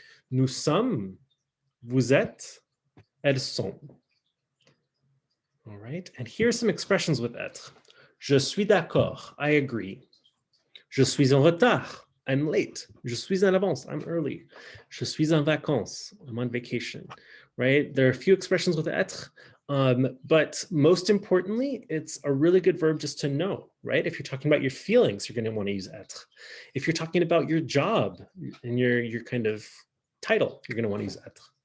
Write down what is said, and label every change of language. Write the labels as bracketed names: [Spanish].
[French] Nous sommes, vous êtes, elles sont. [English] All right, and here are some expressions with être. [French] Je suis d'accord, [English] I agree. [French] Je suis en retard, [English] I'm late. [French] Je suis en avance, [English] I'm early. [French] Je suis en vacances, [English] I'm on vacation, right? There are a few expressions with être, but most importantly, it's a really good verb just to know, right? If you're talking about your feelings, you're gonna wanna use être. If you're talking about your job and your kind of title, you're gonna wanna use être.